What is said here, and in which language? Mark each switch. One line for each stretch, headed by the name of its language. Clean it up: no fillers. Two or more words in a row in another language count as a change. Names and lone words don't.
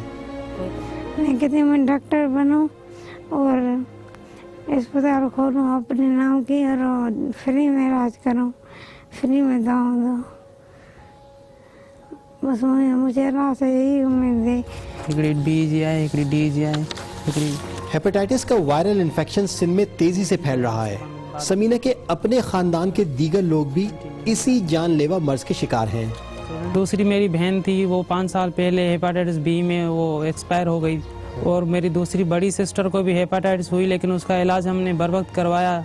Urdu: میں کہتی ہوں میں ڈاکٹر بنوں اور اسپتال کھولوں اپنے نام کی، اور فری میں علاج کروں، فری میں دواؤں دو۔ بس مجھے اللہ سے یہی امید ہے
Sindhi: हिकिड़ी डी जी आहे, हिकिड़ी डी जी आहे, हिकिड़ी
Urdu: ہیپاٹائٹس کا
English: viral infection
Urdu: سندھ میں تیزی سے پھیل رہا ہے. ثمینہ کے اپنے خاندان کے دیگر لوگ بھی اسی جان لیوا مرض کے شکار ہیں. دوسری میری بہن تھی، وہ 5 سال پہلے
English: hepatitis B
Urdu: میں وہ ایکسپائر ہو گئی، اور میری دوسری بڑی سسٹر کو بھی ہیپاٹائٹس ہوئی، لیکن اس کا علاج ہم نے بر وقت کروایا.